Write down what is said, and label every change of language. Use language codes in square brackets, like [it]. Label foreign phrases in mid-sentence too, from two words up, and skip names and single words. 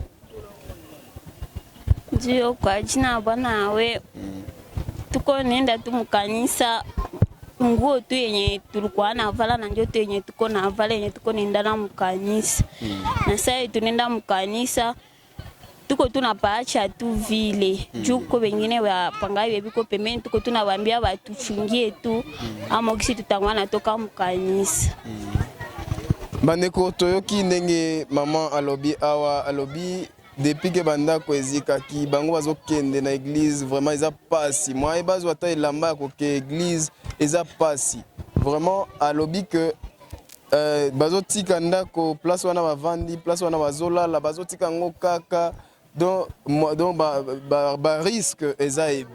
[sw] Ndio, kwa jina Bwana we tuko nenda tu mkanisa, nguo tu yenye tulikuwa navala na njoto yenye tuko navala yenye tuko nenda na mkanisa. Na sasa tunaenda mkanisa tuko tunapaacha tu vile juu ko wengine wapangai biko pembeni, tuko tunawaambia watufungie tu ama kisi tutangwa natoka mkanisa. [ln] Bandeko toyoki ndenge mama alobi awa alobi [fr] depuis que [ln] banda kwezika ki bango bazokende na église vraiment eza pasi moi bazo ata elamba ko ke église eza pasi vraiment alobi que bazotika ndako place wana bavandi place wana bazolala bazotika ngo kaka donc ba risque eza